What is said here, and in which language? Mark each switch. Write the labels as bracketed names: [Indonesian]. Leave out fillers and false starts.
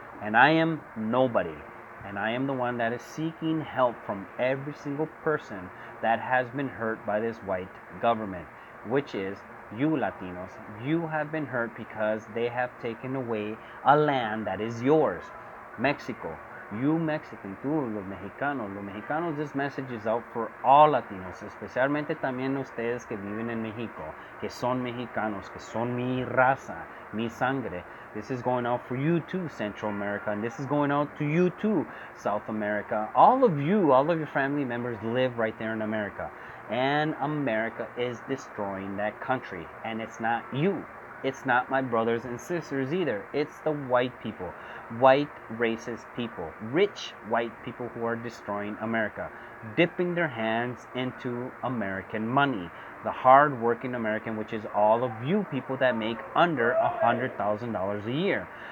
[English] And I am nobody. And I am the one that is seeking help from every single person that has been hurt by this white government, which is you Latinos. You have been hurt because they have taken away a land that is yours. Mexico. You Mexican, [Spanish] tú, los mexicanos, [English] this message is out for all Latinos, [Spanish] especialmente también ustedes que viven en México, que son mexicanos, que son mi raza, mi sangre. [English] This is going out for you too, Central America, and this is going out to you too, South America. All of your family members live right there in America, and America is destroying that country, and it's not you. It's not my brothers and sisters either. It's the white people, white racist people, rich white people who are destroying America, dipping their hands into American money, the hard-working American, which is all of you people that make under $100,000 a year.